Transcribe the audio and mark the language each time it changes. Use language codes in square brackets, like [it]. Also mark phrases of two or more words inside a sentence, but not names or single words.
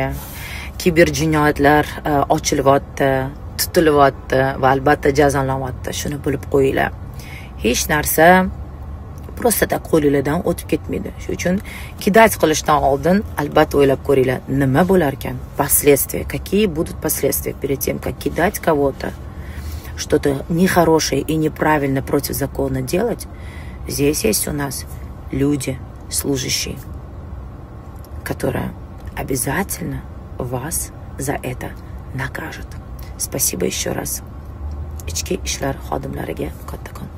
[uz] Kiber jinoyatlar ochilyapti, tutilyapti va albatta jazolanyapti. Shuni bilib qo'yinglar. Hech narsa [ru] просто так [uz] qo'lingizdan o'tib ketmaydi. Shuning uchun kidать qilishdan oldin albatta o'ylab ko'ringlar, nima bo'lar ekan, [ru] последствия, какие будут последствия перед тем, как кидать кого-то, что-то нехорошее и неправильно против закона делать. Здесь есть у нас люди, служащие, которые обязательно вас за это накажут. Спасибо еще раз. [uz] Ichki ishlar xodimlariga katta